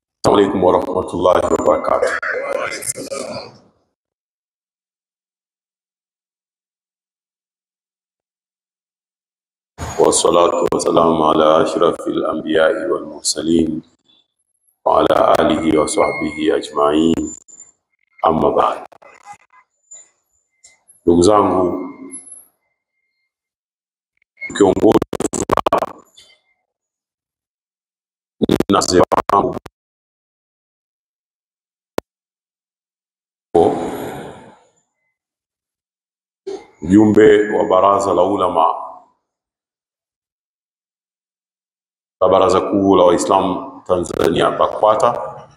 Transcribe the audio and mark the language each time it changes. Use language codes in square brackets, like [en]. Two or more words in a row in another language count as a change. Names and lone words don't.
[ar] السلام عليكم ورحمة الله وبركاته. والصلاة والسلام على أشرف الأنبياء والمرسلين وعلى آله وصحبه أجمعين، أما بعد. [sw] Ndugu zangu, kiongozi na wazee wangu, mjumbe wa baraza la ulama la Baraza Kuu la Waislamu Tanzania BAKWATA,